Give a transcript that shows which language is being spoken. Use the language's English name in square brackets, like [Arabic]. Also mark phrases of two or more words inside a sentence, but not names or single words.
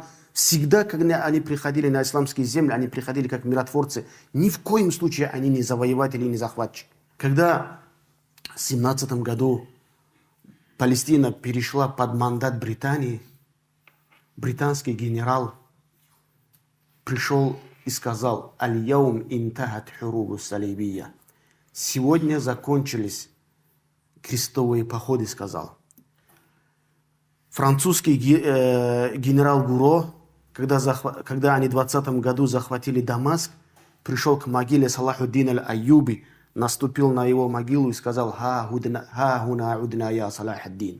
[Russian] Всегда, когда они приходили на исламские земли, они приходили как миротворцы. Ни в коем случае они не завоеватели, не захватчики. Когда в 17 году Палестина перешла под мандат Британии, британский генерал пришел и сказал: [Arabic] «اليوم انتهت الحروب الصليبية». [Russian] Сегодня закончились крестовые походы, сказал. Французский генерал Гуро, когда они в 20 году захватили Дамаск, пришел к могиле Салахуддин аль-Айюби, наступил на его могилу и сказал: [Arabic] «ها هنا عدنا يا صلاح الدين.